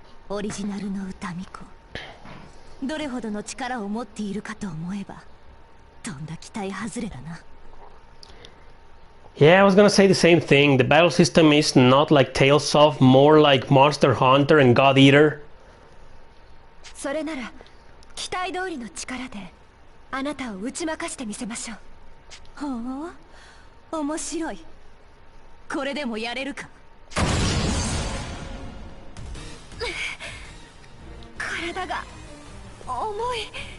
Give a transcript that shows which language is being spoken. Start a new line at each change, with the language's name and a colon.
Japanese: オリジナルの歌巫女、どれほどの力を持っているかと思えば、とんだ期待外れだな。
English: Yeah, I was gonna say the same thing. The battle system is not like Tales of, more like Monster Hunter and God Eater.
Japanese: それなら期待通りの力であなたを打ち負かしてみせましょう。ほう、面白い。これでもやれるか。体が重い。